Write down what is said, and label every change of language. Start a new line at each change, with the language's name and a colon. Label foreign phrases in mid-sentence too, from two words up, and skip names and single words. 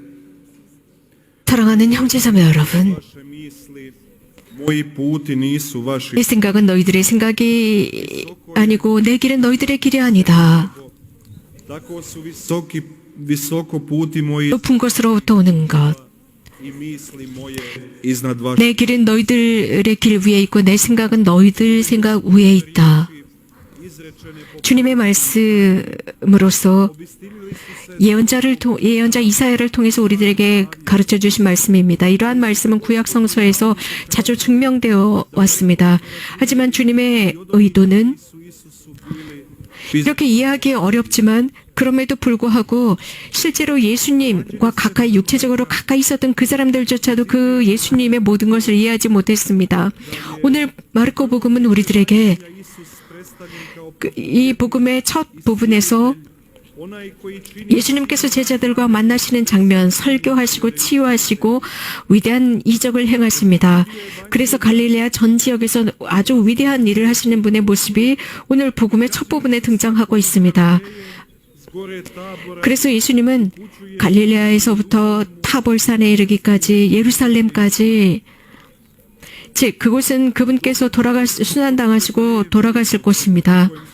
Korean: 사랑하는 형제자매 여러분,
Croatian: vaše misli, moji puti nisu vaši.
Korean: 내 생각은 너희들의 생각이 아니고 내 길은 너희들의 길이 아니다.
Croatian: Tako su visoko puti moji
Korean: 높은 곳으로부터 오는 것.
Croatian: i misli moje iznad vaših.
Korean: 내 길은 너희들의 길 위에 있고 내 생각은 너희들 생각 위에 있다. 주님의 말씀으로서 예언자 이사야를 통해서 우리들에게 가르쳐 주신 말씀입니다. 이러한 말씀은 구약 성서에서 자주 증명되어 왔습니다. 하지만 주님의 의도는 이렇게 이해하기 어렵지만 그럼에도 불구하고 실제로 예수님과 가까이 육체적으로 가까이 있었던 그 사람들조차도 그 예수님의 모든 것을 이해하지 못했습니다. 오늘 마르코 복음은 우리들에게 이 복음의 첫 부분에서
Croatian: onaj koji čini
Korean: 예수님께서 제자들과 만나시는 장면, 설교하시고 치유하시고 위대한 이적을 행하십니다. 그래서 갈릴레아 전 지역에서 아주 위대한 일을 하시는 분의 모습이 오늘 복음의 첫 부분에 등장하고 있습니다.
Croatian: s gore tabora
Korean: 그래서 예수님은 갈릴레아에서부터 타볼산에 이르기까지 예루살렘까지, 즉 그곳은 그분께서 순환당하시고 돌아가실 곳입니다.